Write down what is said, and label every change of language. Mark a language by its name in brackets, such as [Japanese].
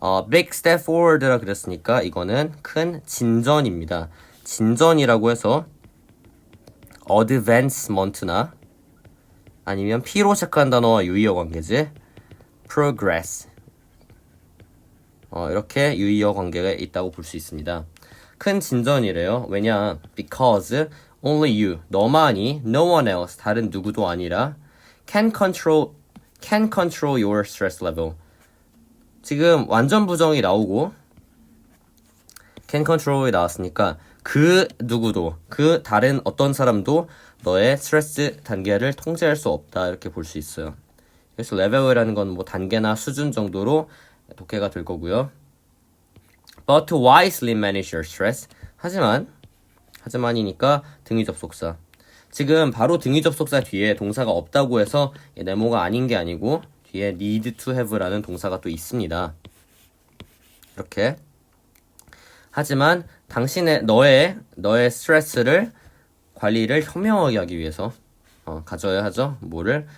[English] big step forward [Korean] 라 그랬으니까 이거는 큰 진전입니다. 진전이라고 해서 advancement나 아니면 P로 시작한 단어와 유의어 관계지 progress 이렇게 유의어 관계가 있다고 볼 수 있습니다. 큰 진전이래요. 왜냐? [English] Because only you, [Korean] 너만이 [English] no one else, [Korean] 다른 누구도 아니라 [English] can control your stress level. [Korean] 지금 완전 부정이 나오고 [English] can control [Korean] 이 나왔으니까 그 누구도, 그 다른 어떤 사람도 너의 스트레스 단계를 통제할 수 없다 이렇게 볼 수 있어요. 그래서 레벨이라는 건 뭐 단계나 수준 정도로 독해가 될 거고요. [English] But to wisely manage your stress. [Korean] 하지만이니까 등위 접속사. 지금 바로 등위 접속사 뒤에 동사가 없다고 해서 네모가 아닌 게 아니고 뒤에 [English] need to have [Korean] 라는 동사가 또 있습니다. 이렇게. 하지만 너의 스트레스를 관리를 현명하게 하기 위해서 가져야 하죠. 뭐를?